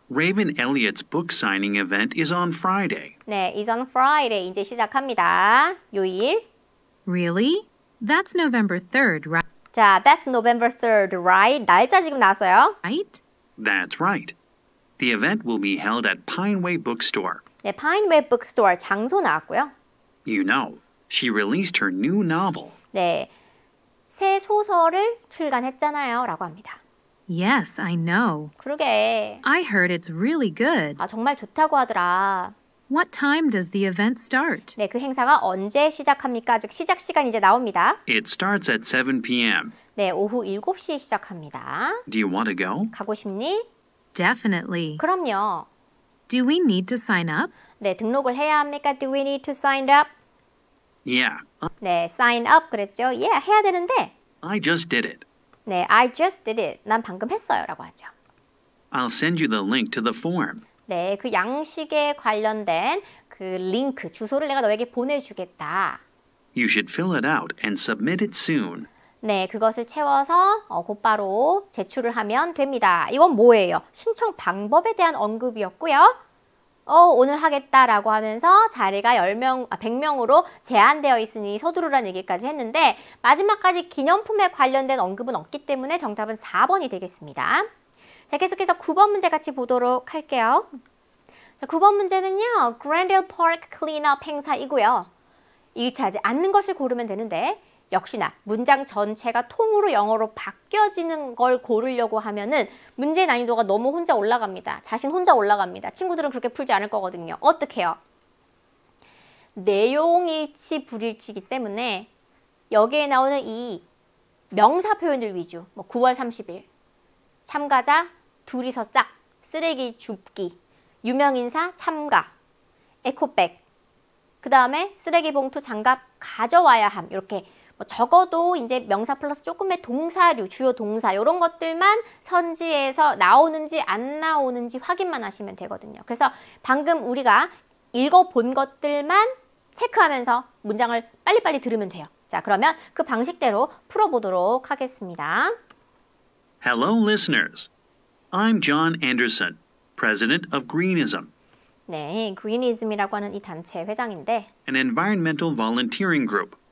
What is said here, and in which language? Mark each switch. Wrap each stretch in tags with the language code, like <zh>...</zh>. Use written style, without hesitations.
<en>Raven Elliott's book signing event is on Friday.</en> <ko>네,</ko> <en>is on Friday.</en> <ko>이제 시작합니다. 요일.</ko> <en>Really? That's November 3rd, 자, that's November 3rd, right?</en> <ko>날짜 지금 나왔어요.</ko> <en>right? That's right. The event will be held at Pineway Bookstore.</en> <ko>네, Pineway Bookstore 장소 나왔고요.</ko> <en>You know, she released her new novel.</en> <ko>네, 새 소설을 출간했잖아요. 라고 합니다.</ko> <en>Yes, I know.</en> <ko>그러게.</ko> <en>I heard it's really good.</en> <ko>아, 정말 좋다고 하더라.</ko> <en>What time does the event start?</en> <ko>네, 그 행사가 언제 시작합니까? 즉 시작 시간 이제 나옵니다.</ko> <en>It starts at 7 p.m.</en> <ko>네, 오후 7시에 시작합니다.</ko> <en>Do you want to go?</en> <ko>가고 싶니?</ko> <en>Definitely.</en> <ko>그럼요.</ko> <en>Do we need to sign up?</en> <ko>네, 등록을 해야 합니까?</ko> <en>Do we need to sign up? Yeah,</en> <ko>네, sign up 그랬죠. Yeah, 해야 되는데</ko> <en>I just did it.</en> <ko>네,</ko> <en>I just did it.</en> <ko>난 방금 했어요. 라고 하죠.</ko> <en>I'll send you the link to the form.</en> <ko>네, 그 양식에 관련된 그 링크, 주소를 내가 너에게 보내주겠다.</ko> <en>You should fill it out and submit it soon.</en> <ko>네, 그것을 채워서 곧바로 제출을 하면 됩니다. 이건 뭐예요? 신청 방법에 대한 언급이었고요. 오늘 하겠다라고 하면서 자리가 100명으로 제한되어 있으니 서두르라는 얘기까지 했는데 마지막까지 기념품에 관련된 언급은 없기 때문에 정답은 4번이 되겠습니다. 자, 계속해서 9번 문제 같이 보도록 할게요. 자, 9번 문제는요. Grandel Park Cleanup 행사이고요. 일치하지 않는 것을 고르면 되는데 역시나 문장 전체가 통으로 영어로 바뀌어지는 걸 고르려고 하면은 문제의 난이도가 너무 혼자 올라갑니다. 자신 혼자 올라갑니다. 친구들은 그렇게 풀지 않을 거거든요. 어떻게 해요? 내용일치, 불일치이기 때문에 여기에 나오는 이 명사 표현들 위주, 뭐 9월 30일, 참가자, 둘이서 짝, 쓰레기 줍기, 유명인사, 참가, 에코백, 그 다음에 쓰레기 봉투, 장갑 가져와야 함. 이렇게 적어도 이제 명사 플러스 조금의 동사류, 주요 동사 이런 것들만 선지에서 나오는지 안 나오는지 확인만 하시면 되거든요. 그래서 방금 우리가 읽어본 것들만 체크하면서 문장을 빨리빨리 들으면 돼요. 자, 그러면 그 방식대로 풀어보도록 하겠습니다.</ko> <en>Hello, listeners. I'm John Anderson, president of Greenism,</en> <ko>네, Greenism이라고 하는 이 단체 회장인데</ko> <en>an environmental volunteering group.</en>